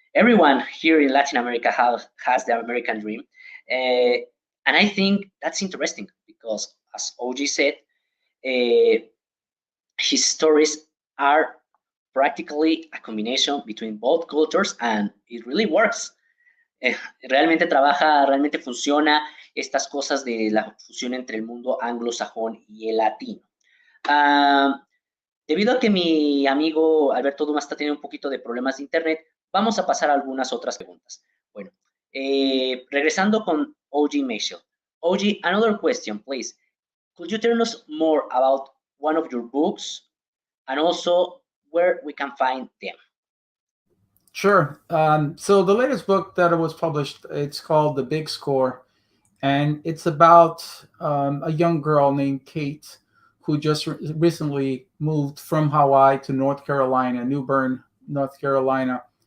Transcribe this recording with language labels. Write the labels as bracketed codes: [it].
[en] Everyone here in Latin America has the American dream. And I think that's interesting because, as OG said, his stories are practically a combination between both cultures, and it really works. [es] Realmente trabaja, realmente funciona estas cosas de la fusión entre el mundo anglosajón y el latino. Debido a que mi amigo Alberto Dumas está teniendo un poquito de problemas de internet, vamos a pasar a algunas otras preguntas. Bueno, regresando con OG Maisel. [en] OG, another question, please. Could you tell us more about one of your books and also where we can find them? Sure. So the latest book that was published, it's called The Big Score, and it's about a young girl named Kate who just recently moved from Hawaii to North Carolina, New Bern, North Carolina.